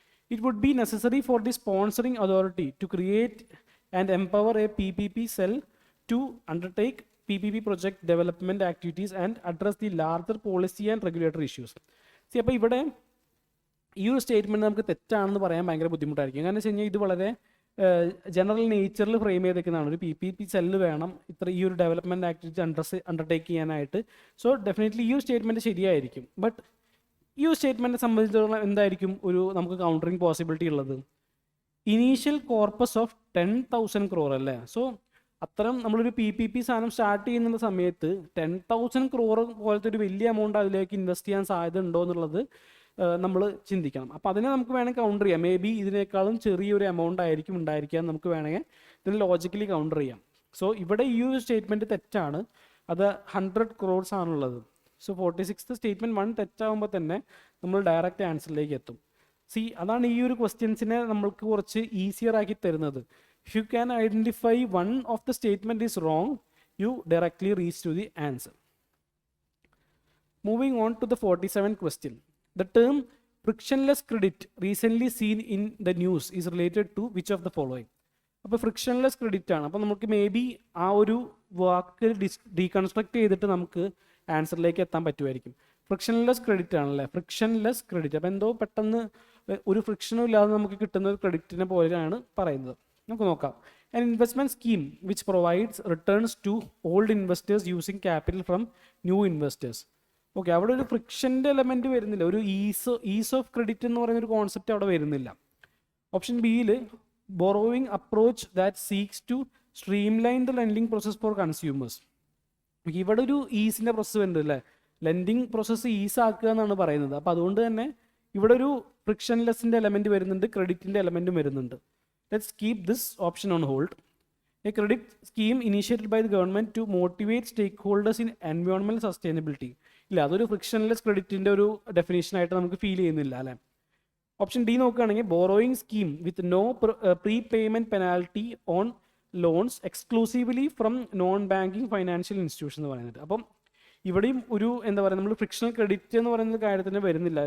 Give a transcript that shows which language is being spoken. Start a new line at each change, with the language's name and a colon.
English: It would be necessary for the sponsoring authority to create and empower a PPP cell to undertake PPP project development activities and address the larger policy and regulatory issues.
Malayalam: അപ്പോൾ ഇവിടെ ഈ ഒരു statement നമുക്ക് തെറ്റാണെന്ന് പറയാൻ ഭയങ്കര ബുദ്ധിമുട്ടായിരിക്കും. കാരണം വെച്ച് കഴിഞ്ഞാൽ ഇത് വളരെ ജനറൽ നേച്ചറിൽ ഫ്രെയിം ചെയ്തേക്കുന്നതാണ്. ഒരു PPP സെല്ല് വേണം ഈ ഒരു ഡെവലപ്മെൻറ്റ് ആക്ടിവിറ്റി അണ്ടർടേക്ക് ചെയ്യാനായിട്ട്. സോ ഡെഫിനറ്റ്ലി ഈ ഒരു സ്റ്റേറ്റ്മെൻറ്റ് ശരിയായിരിക്കും. ബട്ട് ഈ ഒരു സ്റ്റേറ്റ്മെൻറ്റിനെ സംബന്ധിച്ചിടത്തോളം എന്തായിരിക്കും ഒരു നമുക്ക് കൗണ്ടറിങ് പോസിബിലിറ്റി ഉള്ളത്? ഇനീഷ്യൽ കോർപ്പസ് ഓഫ് 10,000 crore അല്ലേ. സോ അത്തരം നമ്മളൊരു PPP സാധനം സ്റ്റാർട്ട് ചെയ്യുന്ന സമയത്ത് 10,000 crore പോലത്തെ ഒരു വലിയ എമൗണ്ട് അതിലേക്ക് ഇൻവെസ്റ്റ് ചെയ്യാൻ സാധ്യത ഉണ്ടോ എന്നുള്ളത് നമ്മൾ ചിന്തിക്കണം. അപ്പോൾ അതിനെ നമുക്ക് വേണമെങ്കിൽ കൗണ്ടർ ചെയ്യാം. മേ ബി ഇതിനേക്കാളും ചെറിയൊരു എമൗണ്ട് ആയിരിക്കും ഉണ്ടായിരിക്കുക, നമുക്ക് വേണമെങ്കിൽ ഇതിന് ലോജിക്കലി കൗണ്ടർ ചെയ്യാം. സോ ഇവിടെ ഈ ഒരു സ്റ്റേറ്റ്മെൻറ്റ് തെറ്റാണ്. അത് 100 crores ആണുള്ളത്. സോ 46th സ്റ്റേറ്റ്മെൻറ്റ് 1 തെറ്റാകുമ്പോൾ തന്നെ നമ്മൾ ഡയറക്റ്റ് ആൻസറിലേക്ക് എത്തും. അതാണ് ഈ ഒരു ക്വസ്റ്റ്യൻസിനെ നമ്മൾക്ക് കുറച്ച് ഈസിയർ ആക്കി തരുന്നത്.
English: If you can identify one of the statement is wrong, you directly reach to the answer. Moving on to the 47th question. The term frictionless credit recently seen in the news is related to which of the following?
Malayalam: അപ്പോൾ frictionless credit ആണ്. അപ്പോൾ നമുക്ക് may be ആ ഒരു വാക്ക് deconstruct ചെയ്തിട്ട് നമുക്ക് ആൻസറിലേക്ക് എത്താൻ പറ്റുമായിരിക്കും. ഫ്രിക്ഷൻലെസ് ക്രെഡിറ്റ് ആണല്ലേ, ഫ്രിക്ഷൻലെസ് ക്രെഡിറ്റ്. അപ്പോൾ എന്തോ പെട്ടെന്ന് ഒരു ഫ്രിക്ഷനും ഇല്ലാതെ നമുക്ക് കിട്ടുന്ന ഒരു ക്രെഡിറ്റിനെ പോലെയാണ് പറയുന്നത്. നമുക്ക് നോക്കാം.
English: An investment scheme which provides returns to old investors using capital from new investors.
Malayalam: Okay, അവിടെ ഒരു ഫ്രിക്ഷൻ്റെ എലമെൻറ്റ് വരുന്നില്ല, ഒരു ഈസ് ഓഫ് ക്രെഡിറ്റ് എന്ന് പറയുന്ന ഒരു കോൺസെപ്റ്റ് അവിടെ വരുന്നില്ല.
English: Option ബിയിൽ borrowing approach that seeks to streamline the lending process for consumers.
Malayalam: ഇവിടെ ഒരു ഈസിൻ്റെ പ്രോസസ്സ് വരുന്നുണ്ട് അല്ലേ, ലെൻഡിങ് പ്രോസസ്സ് ഈസ് ആക്കുക എന്നാണ് പറയുന്നത്. അപ്പോൾ അതുകൊണ്ട് തന്നെ ഇവിടെ ഒരു ഫ്രിക്ഷൻലെസ്സിൻ്റെ എലമെൻറ്റ് വരുന്നുണ്ട്, ക്രെഡിറ്റിൻ്റെ എലമെൻറ്റും വരുന്നുണ്ട്.
English: Let's keep this option on hold. A credit scheme initiated by the government to motivate stakeholders in environmental sustainability.
Malayalam: ഇല്ല, അതൊരു ഫ്രിക്ഷൻലെസ് ക്രെഡിറ്റിൻ്റെ ഒരു ഡെഫിനേഷനായിട്ട് നമുക്ക് ഫീൽ ചെയ്യുന്നില്ല അല്ലേ.
English: option D നോക്കുകയാണെങ്കിൽ borrowing scheme with no pre payment penalty on loans exclusively from non banking financial institution
Malayalam: എന്ന് പറയുന്നത്. അപ്പം ഇവിടെയും ഒരു എന്താ പറയുക, നമ്മൾ ഫ്രിക്ഷണൽ ക്രെഡിറ്റ് എന്ന് പറയുന്ന കാര്യത്തിന് വരുന്നില്ല.